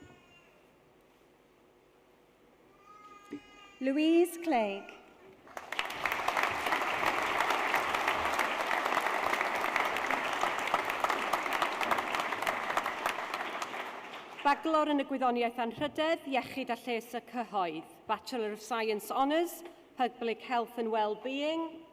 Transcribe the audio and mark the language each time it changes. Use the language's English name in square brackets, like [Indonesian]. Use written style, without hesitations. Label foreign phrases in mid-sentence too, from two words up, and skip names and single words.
[Welsh] Louise Clegg. Baglor yn y Gwyddoniaeth Anrhydedd, Iechyd a Lles y Cyhoedd, [English] Bachelor of Science Honours, Public Health and Wellbeing.